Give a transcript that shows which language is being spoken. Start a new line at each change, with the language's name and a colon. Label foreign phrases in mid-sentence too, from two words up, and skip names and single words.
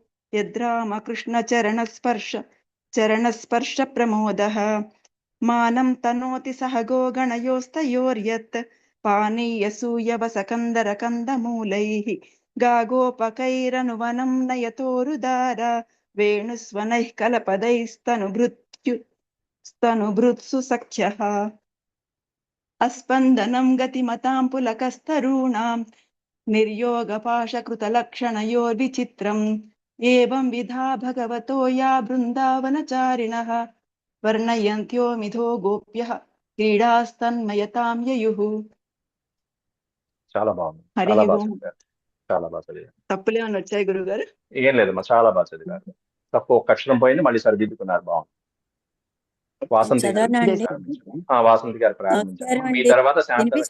Sanskrit: चरणस्पर्श मानं तनोति सह गोगणयोस्तयोर्यत् पानीयसूयवसकन्दरकन्दमूलैः गागोपकैरनुवनं नयतोरुदार वेणुस्वनैः कलपदैस्तनुभृत्सु सख्यः अस्पन्दनं गतिमतां पुलकस्तरूणां निर्योगपाशकृतलक्षणयोर्विचित्रम् एवं विधा भगवतो या बृन्दावनचारिणः वर्णयन्त्यो मिथो गोप्यः क्रीडास्तन्मयतां ययुः.
Telugu: చాలా బాగుంది, హరి చాలా బాగా ఓం. చదివారు, చాలా బాగా చదివారు. తప్పులే అని వచ్చాయి గురుగారు? ఏం లేదమ్మా, చాలా బాగా చదివారు. తప్పు ఒక అక్షరం పోయింది, మళ్ళీ సరిదిద్దుకున్నారు. బాగుంది. వాసంతి గారు చదవనండి. వాసంతి గారు ప్రారంభించారు. నమస్కారం మీ అండి. తర్వాత శాంతలక్ష్మి గారు